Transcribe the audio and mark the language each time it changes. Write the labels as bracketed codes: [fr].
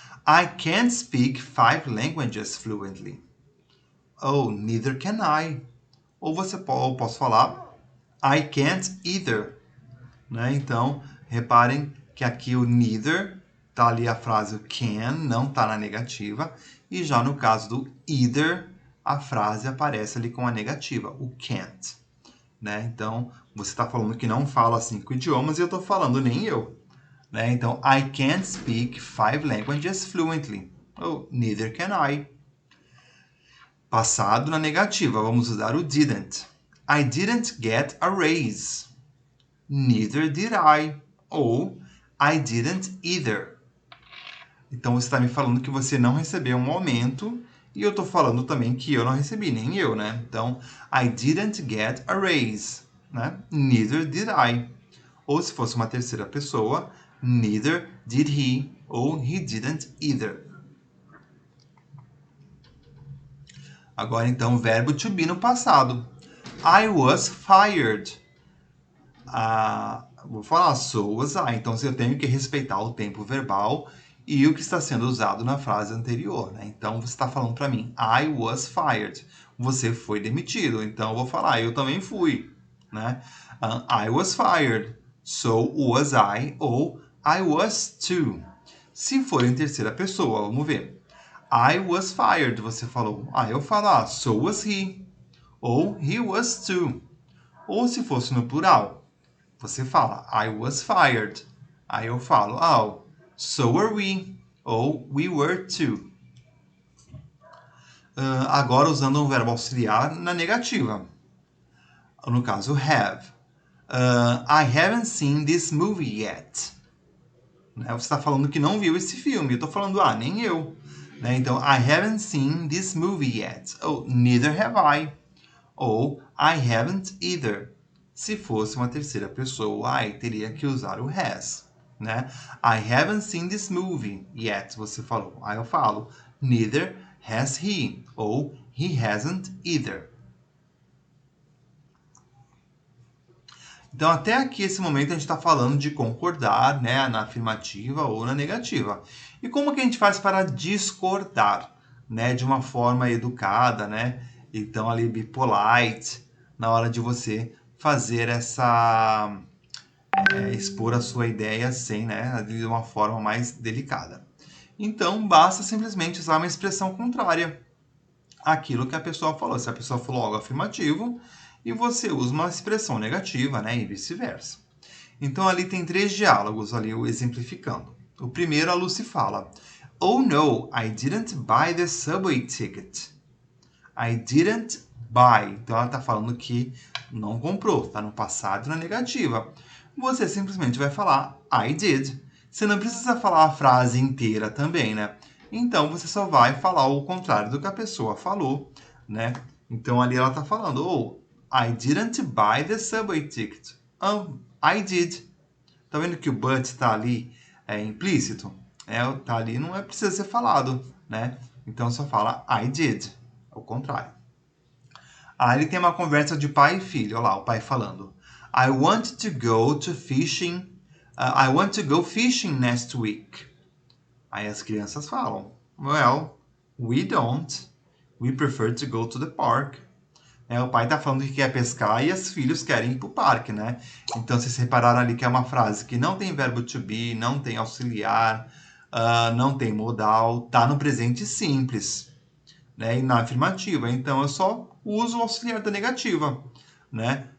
[en] I can't speak 5 languages fluently. Oh, neither can I. [pt] Ou posso falar [en] I can't either. [pt] Né? Então, reparem que aqui o neither está ali a frase can, não está na negativa. E já no caso do either, a frase aparece ali com a negativa, o can't. Né? Então, você está falando que não fala 5 idiomas e eu estou falando nem eu. Né? [en] Então, I can't speak 5 languages fluently. Oh, neither can I. [pt] Passado na negativa, vamos usar o didn't. [en] I didn't get a raise. Neither did I. Ou I didn't either. [pt] Então, você está me falando que você não recebeu um aumento e eu estou falando também que eu não recebi, nem eu, né? [en] Então, I didn't get a raise. Né? Neither did I. [pt] Ou se fosse uma terceira pessoa, [en] neither did he. Ou he didn't either. [pt] Agora, então, verbo to be no passado. [en] I was fired. [pt] Vou falar [en] so was I. [pt] Então, eu tenho que respeitar o tempo verbal e o que está sendo usado na frase anterior. Né? Então, você está falando para mim, [en] I was fired. [pt] Você foi demitido. Então, eu vou falar, eu também fui. [en] Né? I was fired. So was I. [pt] Ou [en] I was too. [pt] Se for em terceira pessoa, vamos ver. [en] I was fired, [pt] você falou. Aí eu falo, [en] so was he. [pt] Ou [en] he was too. [pt] Ou se fosse no plural, você fala, [en] I was fired. [pt] Aí eu falo, [en] so were we. Ou we were too. [pt] Agora usando um verbo auxiliar na negativa. No caso, have. [en] I haven't seen this movie yet. [pt] Né? Você está falando que não viu esse filme. Eu estou falando, nem eu. Né? [en] Então, I haven't seen this movie yet. Ou, neither have I. Ou, I haven't either. [pt] Se fosse uma terceira pessoa, I teria que usar o has. Né? [en] I haven't seen this movie yet. [pt] Você falou. Aí eu falo, [en] neither has he. Ou, he hasn't either. [pt] Então, até aqui, esse momento, a gente está falando de concordar, né, na afirmativa ou na negativa. E como que a gente faz para discordar, né, de uma forma educada, né? Então, ali, be polite, na hora de você fazer essa... expor a sua ideia sem, né, de uma forma mais delicada. Então, basta simplesmente usar uma expressão contrária àquilo que a pessoa falou. Se a pessoa falou algo afirmativo, e você usa uma expressão negativa, né, e vice-versa. Então, ali tem 3 diálogos, ali exemplificando. O primeiro, a Lucy fala, [en] oh no, I didn't buy the subway ticket. I didn't buy. [pt] Então, ela está falando que não comprou, está no passado e na negativa. Você simplesmente vai falar, [en] I did. [pt] Você não precisa falar a frase inteira também, né? Então, você só vai falar o contrário do que a pessoa falou, né? Então, ali ela está falando, I didn't buy the subway ticket. I did. Tá vendo que o but está ali implícito? Tá ali, não precisa ser falado, né? Então só fala [en] I did. [pt] Ao contrário. Aí ele tem uma conversa de pai e filho. Olha lá, o pai falando. [en] I want to go to fishing. I want to go fishing next week. [pt] Aí as crianças falam. [en] Well, we don't. We prefer to go to the park. [pt] O pai está falando que quer pescar e os filhos querem ir para o parque, né? Então, vocês repararam ali que é uma frase que não tem verbo to be, não tem auxiliar, não tem modal, tá no presente simples, né? E na afirmativa. Então, eu só uso o auxiliar da negativa, né?